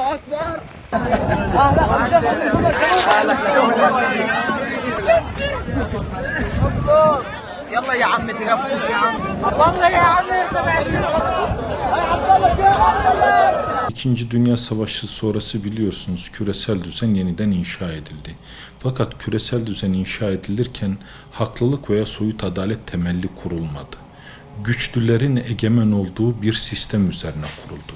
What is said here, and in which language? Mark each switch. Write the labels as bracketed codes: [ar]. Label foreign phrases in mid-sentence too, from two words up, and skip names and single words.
[ar] يلا يا عم تغفوش يا عم والله يا عم [tr] İkinci Dünya Savaşı sonrası biliyorsunuz küresel düzen yeniden inşa edildi. Fakat küresel düzen inşa edilirken haklılık veya soyut adalet temelli kurulmadı. Güçlülerin egemen olduğu bir sistem üzerine kuruldu.